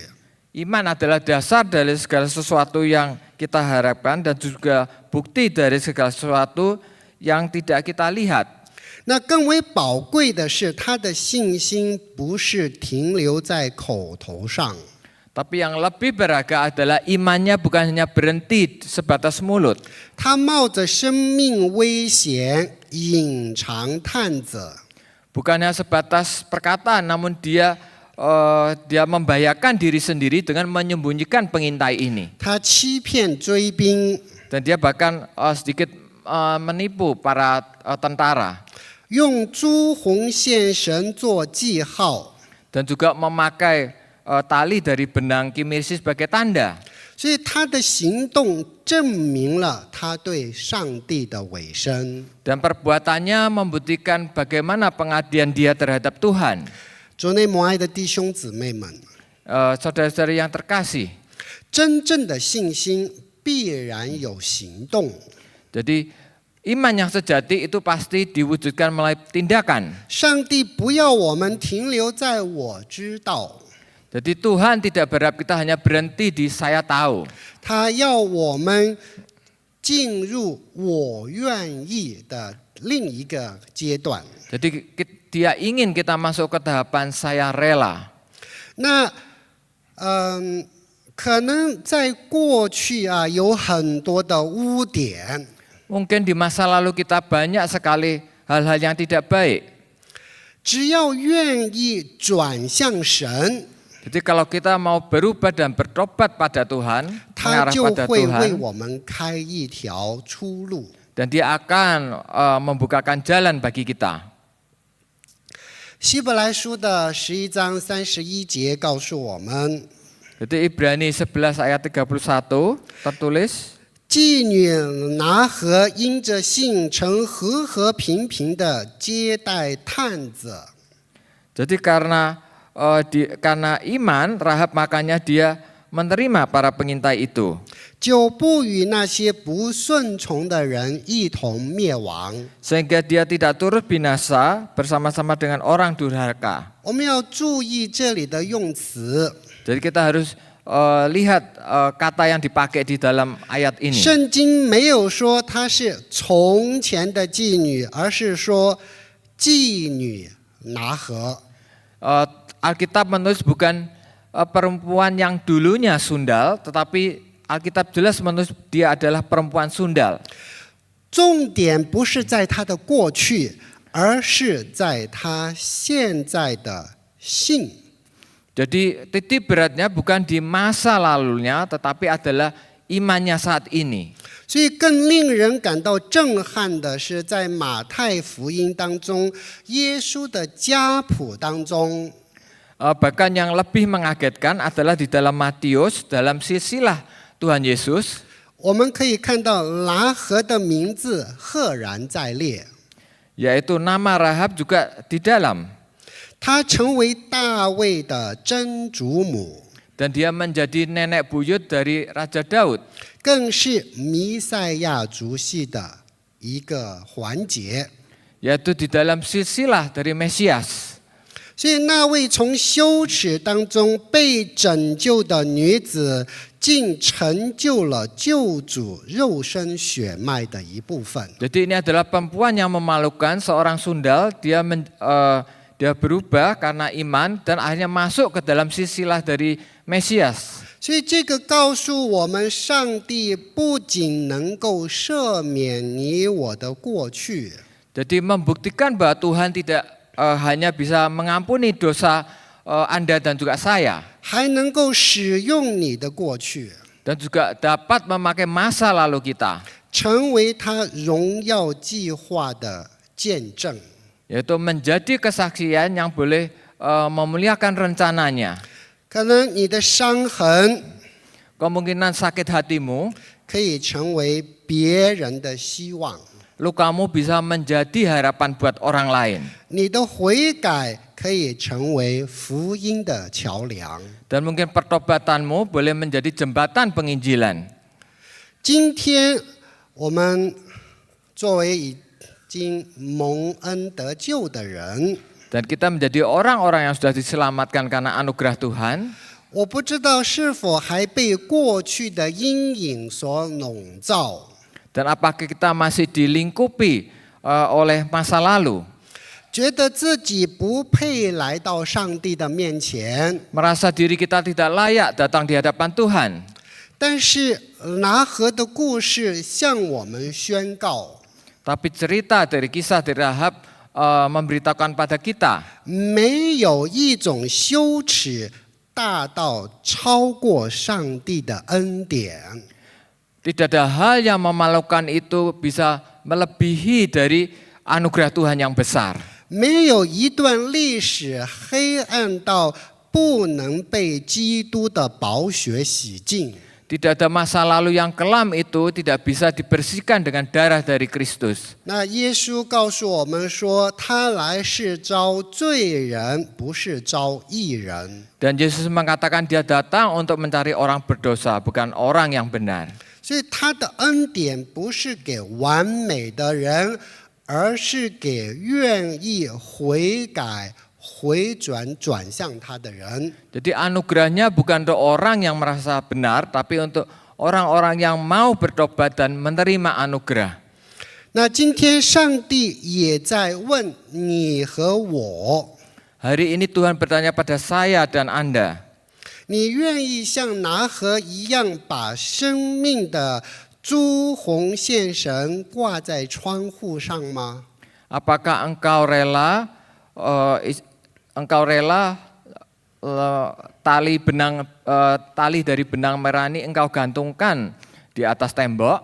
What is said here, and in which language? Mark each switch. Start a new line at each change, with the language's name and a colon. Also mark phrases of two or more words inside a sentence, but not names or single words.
Indonesian: Iman adalah dasar dari segala sesuatu yang kita harapkan dan juga bukti dari segala sesuatu yang tidak kita lihat.
Chinese: 那更为宝贵的是，他的信心不是停留在口头上，
Indonesian: Tapi yang lebih berharga adalah imannya bukan hanya berhenti sebatas mulut.
Chinese: 他冒着生命危险隐藏探子，
Indonesian: Bukan hanya sebatas perkataan, namun dia membahayakan diri sendiri dengan menyembunyikan pengintai ini.
Chinese: 他欺骗追兵，
Indonesian: Dan dia bahkan sedikit menipu para tentara.
Chinese: 用朱红线绳做记号。
Indonesian: Dan juga memakai tali dari benang Kimisi sebagai tanda.
Chinese: 所以他的行动证明了他对上帝的委身。
Indonesian: Dan perbuatannya membuktikan bagaimana pengabdian dia terhadap Tuhan.
Chinese: 主内母爱的弟兄姊妹们，
Indonesian: Saudara-saudari yang terkasih,
Chinese: 真正的信心必然有行动。
Indonesian: jadi iman yang sejati itu pasti diwujudkan melalui tindakan.
Chinese: 上帝不要我们停留在我知道，
Indonesian: Jadi Tuhan tidak berharap kita hanya berhenti di saya tahu.
Chinese: 他要我们进入我愿意的另一个阶段。
Indonesian: Jadi dia ingin kita masuk ke tahapan saya rela.
Chinese: 那可能在过去有很多的污点，
Indonesian: Mungkin di masa lalu kita banyak sekali hal-hal yang tidak baik.
Chinese: 只要愿意转向神，
Indonesian: Jadi kalau kita mau berubah dan bertobat pada Tuhan,
Chinese: 他
Indonesian: mengarah
Chinese: 就
Indonesian: pada
Chinese: 会为
Indonesian: Tuhan,
Chinese: 我们开一条出路。
Indonesian: dan dia akan membukakan jalan bagi kita.
Chinese: 希伯来书的11章31节告诉我们，
Indonesian: Jadi Ibrani 11 ayat 31 tertulis,
Chinese: 妓女拿合因着信曾和和平平的接待探子。
Indonesian: jadi karena iman Rahab makanya dia menerima para pengintai itu.
Chinese: 就不与那些不顺从的人一同灭亡。
Indonesian: Sehingga dia tidak turut binasa bersama-sama dengan orang durhaka.
Chinese: 我们要注意这里的用词。
Indonesian: Jadi kita harus lihat kata yang dipakai di dalam ayat ini.
Chinese: 圣经没有说她是从前的妓女，而是说妓女拿合。
Indonesian: Alkitab menulis bukan perempuan yang dulunya sundal, tetapi Alkitab jelas menulis dia adalah perempuan sundal.
Chinese: 重点不是在她的过去，而是在她现在的性。
Indonesian: Jadi titik beratnya bukan di masa lalunya, tetapi adalah imannya saat ini.
Chinese: 所以更令人感到震撼的是，在马太福音当中，耶稣的家谱当中，
Indonesian: Bahkan yang lebih mengagetkan adalah di dalam Matius, dalam silsilah Tuhan Yesus,
Chinese: 我们可以看到拿合的名字赫然在列，
Indonesian: yaitu nama Rahab juga di dalam.
Chinese: 她成为大卫的曾祖母，
Indonesian: Dan dia menjadi nenek buyut dari Raja Daud.
Chinese: 更是弥赛亚族系的一个环节。
Indonesian: Yaitu di dalam silsilah dari Mesias.
Chinese: 所以那位从羞耻当中被拯救的女子，竟成就了救主肉身血脉的一部分。
Indonesian: Jadi ini adalah perempuan yang memalukan, seorang sundal, dia berubah karena iman dan akhirnya masuk ke dalam silsilah dari Mesias.
Chinese: 所以这个告诉我们，上帝不仅能够赦免你我的过去，
Indonesian: Jadi membuktikan bahwa Tuhan tidak hanya bisa mengampuni dosa Anda dan juga saya,
Chinese: 还能够使用你的过去，
Indonesian: dan juga dapat memakai masa lalu kita,
Chinese: 成为他荣耀计划的见证。
Indonesian: yaitu menjadi kesaksian yang boleh memuliakan rencananya.
Chinese: 可能你的伤痕
Indonesian: Kemungkinan sakit hatimu,
Chinese: 可以成为别人的希望，
Indonesian: lukamu bisa menjadi harapan buat orang lain.
Chinese: 你的悔改可以成为福音的桥梁。
Indonesian: Dan mungkin pertobatanmu boleh menjadi jembatan penginjilan.
Chinese: 今天我们作为已经蒙恩得救的人，
Indonesian: Dan kita menjadi orang-orang yang sudah diselamatkan karena anugerah Tuhan.
Chinese: 我不知道是否还被过去的阴影所笼罩，
Indonesian: Dan apakah kita masih dilingkupi oleh masa lalu?
Chinese: 觉得自己不配来到上帝的面前。
Indonesian: Merasa diri kita tidak layak datang di hadapan Tuhan.
Chinese: 但是拿合的故事向我们宣告，
Indonesian: Tapi cerita dari kisah dari Rahab memberitakan pada kita,
Chinese: 没有一种羞耻大到超过上帝的恩典。
Indonesian: tidak ada hal yang memalukan itu bisa melebihi dari anugerah Tuhan yang besar.
Chinese: 没有一段历史黑暗到不能被基督的宝血洗净。
Indonesian: Tidak ada masa lalu yang kelam itu tidak bisa dibersihkan dengan darah dari Kristus.
Chinese: 那耶稣告诉我们说，他来是招罪人，不是招义人。
Indonesian: Dan Yesus mengatakan dia datang untuk mencari orang berdosa, bukan orang yang benar.
Chinese: 所以他的恩典不是给完美的人，而是给愿意悔改、回转转向他的人。
Indonesian: Jadi anugerahnya bukan untuk orang yang merasa benar, tapi untuk orang-orang yang mau bertobat dan menerima anugerah.
Chinese: 那今天上帝也在问你和我，
Indonesian: Hari ini Tuhan bertanya pada saya dan Anda,
Chinese: 你愿意像拿合一样把生命的朱红线绳挂在窗户上吗？
Indonesian: apakah engkau rela tali dari benang merah ini engkau gantungkan di atas tembok?